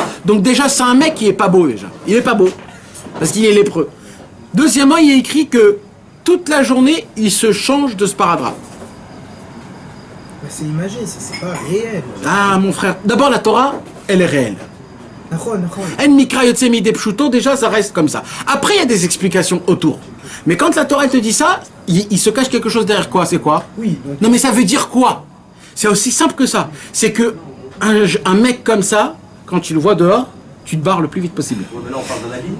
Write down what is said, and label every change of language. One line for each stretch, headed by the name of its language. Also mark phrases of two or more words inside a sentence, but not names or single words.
French: Donc déjà, c'est un mec qui est pas beau déjà. Il est pas beau. Parce qu'il est lépreux. Deuxièmement, il est écrit que toute la journée, il se change de sparadrap. C'est imagé, c'est pas réel. Ah, mon frère. D'abord, la Torah, elle est réelle.
Hebrew: אין מקרא יוצא מידי פשוטו,
French: déjà, ça reste comme ça. Après, il y a des explications autour. Mais quand la Torah, elle te dit ça, il se cache quelque chose derrière quoi? C'est quoi? Oui. Donc... Non, mais ça veut dire quoi? C'est aussi simple que ça. C'est que un mec comme ça, quand tu le vois dehors, tu te barres le plus vite possible. Ouais, mais là, on parle d'un habit.